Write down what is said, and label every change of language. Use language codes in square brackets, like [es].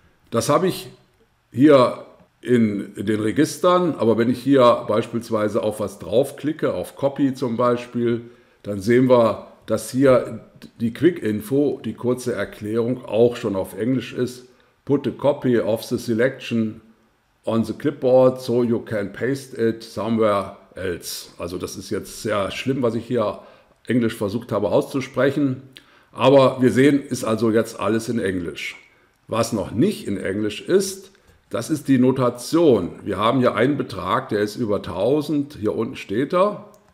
[de] Das habe ich hier in den Registern, aber wenn ich hier beispielsweise auf was draufklicke, auf Copy zum Beispiel, dann sehen wir, dass hier die Quick-Info, die kurze Erklärung, auch schon auf Englisch ist. [en] Put a copy of the selection on the clipboard so you can paste it somewhere else. [de] Also das ist jetzt sehr schlimm, was ich hier Englisch versucht habe auszusprechen. Aber wir sehen, ist also jetzt alles in Englisch. Was noch nicht in Englisch ist, das ist die Notation. Wir haben hier einen Betrag, der ist über 1000, hier unten steht er.